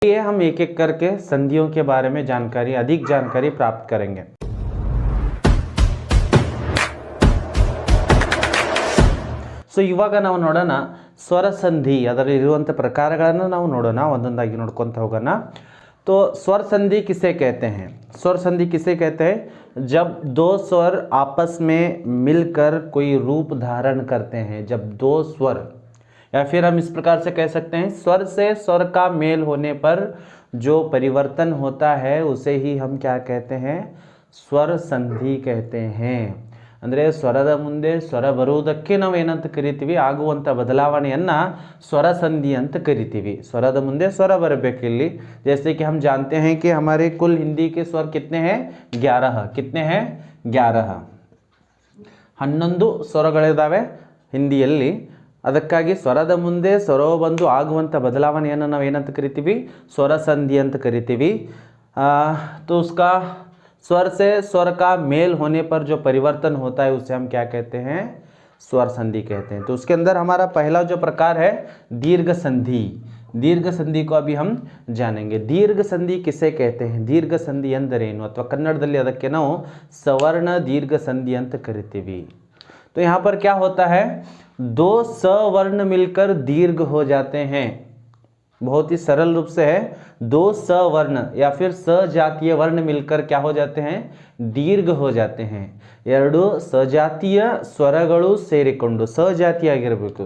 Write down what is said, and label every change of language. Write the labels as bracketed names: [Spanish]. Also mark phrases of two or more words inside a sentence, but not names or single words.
[Hindi] ये हम एक एक करके संधियों के बारे में अधिक जानकारी प्राप्त करेंगे। [Kannada] सो इवाग ನಾವು ನೋಡೋಣ ಸ್ವರ ಸಂಧಿ ಅದರಲ್ಲಿರುವಂತ ಪ್ರಕಾರಗಳನ್ನು ನಾವು ನೋಡೋಣ, ಒಂದೊಂದಾಗಿ ನೋಡ್ಕೊಂತ ಹೋಗೋಣ। [Hindi] तो स्वर संधि किसे कहते हैं? स्वर संधि किसे कहते हैं? जब दो स्वर आपस में मिलकर कोई रूप धारण करते हैं। जब दो स्वर, या फिर हम इस प्रकार से कह सकते हैं, स्वर से स्वर का मेल होने पर जो परिवर्तन होता है उसे ही हम क्या कहते हैं? स्वर संधि कहते हैं। [Kannada] ಅಂದರೆ ಸ್ವರದ ಮುಂದೆ ಸ್ವರ ಬರುವುದಕ್ಕೆ ನಾವು ಏನಂತ ಕರಿತೀವಿ? ಆಗುವಂಥ ಬದಲಾವಣೆಯನ್ನು ಸ್ವರ ಸಂಧಿ ಅಂತ ಕರಿತೀವಿ। ಸ್ವರದ ಮುಂದೆ ಸ್ವರ ಬರಬೇಕು ಇಲ್ಲಿ। [Hindi] जैसे कि हम जानते हैं कि हमारे कुल हिंदी के स्वर कितने हैं? 11। कितने हैं? 11। 11 [Kannada] ಸ್ವರಗಳಿದ್ದಾವೆ ಹಿಂದಿಯಲ್ಲಿ। ಅದಕ್ಕಾಗಿ ಸ್ವರದ ಮುಂದೆ ಸ್ವರವು ಬಂದು ಆಗುವಂಥ ಬದಲಾವಣೆಯನ್ನು ನಾವು ಏನಂತ ಕರಿತೀವಿ? ಸ್ವರ ಸಂಧಿ ಅಂತ ಕರಿತೀವಿ। [Hindi] तो उसका स्वर से स्वर का मेल होने पर जो परिवर्तन होता है उसे हम क्या कहते हैं? स्वर संधि कहते हैं। तो उसके अंदर हमारा पहला जो प्रकार है दीर्घ संधि। दीर्घ संधि को अभी हम जानेंगे। दीर्घ संधि किसे कहते हैं? [Kannada] ದೀರ್ಘ ಸಂಧಿ ಅಂದರೇನು ಅಥವಾ कन्नडದಲ್ಲಿ ಅದಕ್ಕೆ ನಾವು सवर्ण दीर्घ संधि ಅಂತ ಕರಿತೀವಿ। [Hindi] तो यहाँ पर क्या होता है? दो सवर्ण मिलकर दीर्घ हो जाते हैं। बहुत ही सरल रूप से है, दो सवर्ण या फिर सजातीय वर्ण मिलकर क्या हो जाते हैं? दीर्घ हो जाते हैं। [Kannada] ಎರಡು सजातीय स्वरಗಳು ಸೇರಿಕೊಂಡು सजातीय ಆಗಿರಬೇಕು।